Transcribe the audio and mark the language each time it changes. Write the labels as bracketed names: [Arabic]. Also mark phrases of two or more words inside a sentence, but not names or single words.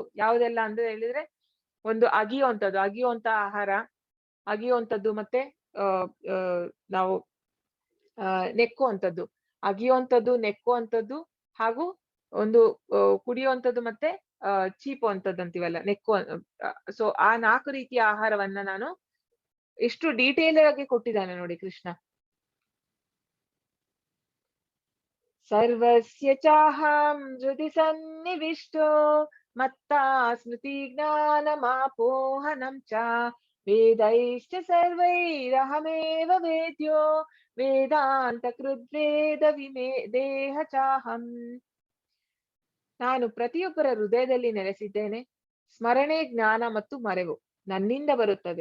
[Kannada] ಯಾವುದೆಲ್ಲ ಅಂದ್ರೆ ಹೇಳಿದ್ರೆ, ಒಂದು ಅಗಿಯುವಂತ ಆಹಾರ, ಅಗಿಯುವಂಥದ್ದು, ಮತ್ತೆ ನಾವು ನೆಕ್ಕುವಂಥದ್ದು. ಅಗಿಯುವಂಥದ್ದು, ನೆಕ್ಕುವಂಥದ್ದು, ಹಾಗೂ ಒಂದು ಕುಡಿಯುವಂಥದ್ದು, ಮತ್ತೆ ಚೀಪುವಂಥದ್ದು ಅಂತೀವಲ್ಲ, ಸೊ ಆ 4 ರೀತಿಯ ಆಹಾರವನ್ನ ನಾನು ಎಷ್ಟು ಡೀಟೇಲ್ ಆಗಿ ಕೊಟ್ಟಿದ್ದಾನೆ ನೋಡಿ ಕೃಷ್ಣ. [Sanskrit] ಸರ್ವಸ್ಯ ಚಾಹಂ ಹೃದಿ ಸನ್ನಿವಿಷ್ಟೋ ಮತ್ತಾ ಸ್ಮೃತಿ ಜ್ಞಾನಮಾಪೋಹನಂ ಚ ವೇದೈಶ್ಚ ಸರ್ವೈರಹಮೇವ ವೇದ್ಯೋ ವೇದಾಂತ ಕೃದ್ವೇದ ವಿಮೇ ದೇಹ ಚಾಹಂ. [Kannada] ನಾನು ಪ್ರತಿಯೊಬ್ಬರ ಹೃದಯದಲ್ಲಿ ನೆಲೆಸಿದ್ದೇನೆ. ಸ್ಮರಣೆ, ಜ್ಞಾನ ಮತ್ತು ಮರೆವು ನನ್ನಿಂದ ಬರುತ್ತದೆ.